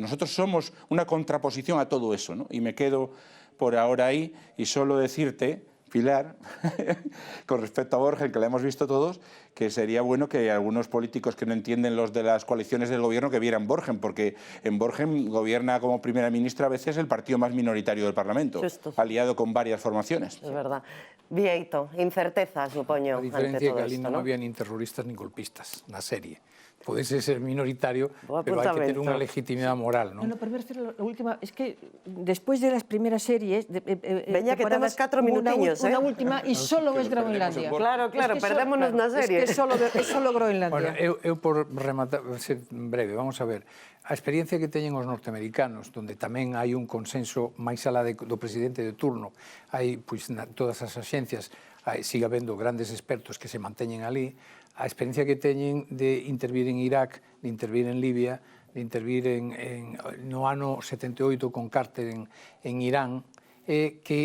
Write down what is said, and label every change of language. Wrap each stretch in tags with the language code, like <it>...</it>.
<es>Nosotros somos una contraposición a todo eso, ¿no? Y me quedo por ahora ahí y solo decirte, Pilar, con respecto a Borgen, que la hemos visto todos, que sería bueno que algunos políticos que no entienden los de las coaliciones del gobierno que vieran Borgen, porque en Borgen gobierna como primera ministra a veces el partido más minoritario del Parlamento, aliado con varias formaciones.</es> <gl>Es verdad. Vieito, incerteza, supoño, a diferencia ante todo que ali</gl> <es>esto,</es> <gl>non había nin terroristas nin golpistas na serie.</gl> <es>Podese ser minoritario, pero hay que tener una legitimidad moral, ¿no? No, pero voy a decir la última, es que después de las primeras series...</es> <gl>Veña, que temos 4 minutiños,</gl> <es>Una última, y solo es Groenlandia.</es> <gl>Claro, perdémonos na serie.</gl> <es>Es que solo Groenlandia.</es> <gl>Bueno, eu por rematar, ser breve, vamos a ver. A experiencia que teñen os norteamericanos, donde tamén hai un consenso máis alá do presidente de turno, hai, pois, todas as axencias, sigue habendo grandes expertos que se manteñen ali, a experiencia que teñen de intervir en Irak, de intervir en Libia, de intervir no ano 78 con Carter en Irán, que</gl>